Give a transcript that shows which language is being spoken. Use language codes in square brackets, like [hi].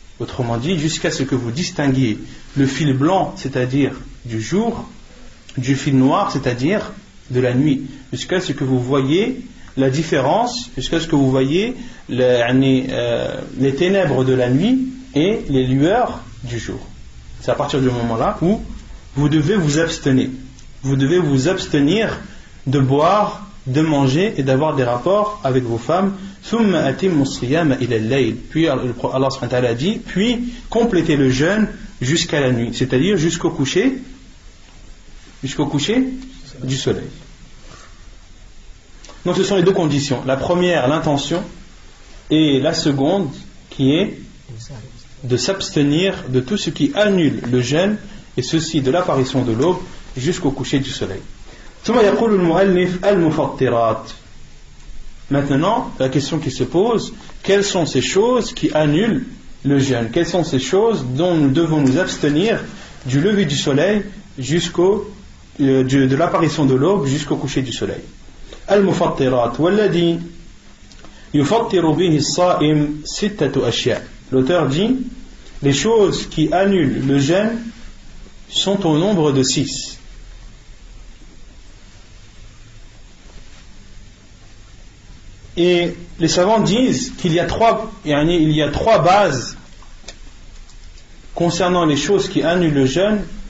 [fr] Autrement dit, jusqu'à ce que vous distinguiez le fil blanc, c'est-à-dire du jour, du fil noir, c'est-à-dire de la nuit, jusqu'à ce que vous voyez la différence, jusqu'à ce que vous voyez les ténèbres de la nuit et les lueurs du jour. C'est à partir du moment-là où vous devez vous abstenir. Vous devez vous abstenir de boire de manger et d'avoir des rapports avec vos femmes. [ar] ثم أتموا الصيام إلى الليل. [fr] Puis Allah subhanahu wa ta'ala dit, puis complétez le jeûne jusqu'à la nuit, c'est-à-dire jusqu'au coucher du soleil. Donc ce sont les deux conditions. La première, l'intention, et la seconde, qui est de s'abstenir de tout ce qui annule le jeûne, et ceci de l'apparition de l'aube jusqu'au coucher du soleil. [ar] ثم يقول المؤلف المفطرات. [fr] Maintenant, la question qui se pose, quelles sont ces choses qui annulent le jeûne? Quelles sont ces choses dont nous devons nous abstenir du lever du soleil de l'apparition de l'aube jusqu'au coucher du soleil? [ar] المفطرات والذي يفطر به الصائم ستة أشياء. [fr] L'auteur dit, les choses qui annulent le jeûne sont au nombre de 6. Et les savants disent qu'il y a trois bases concernant les choses qui annulent le jeûne.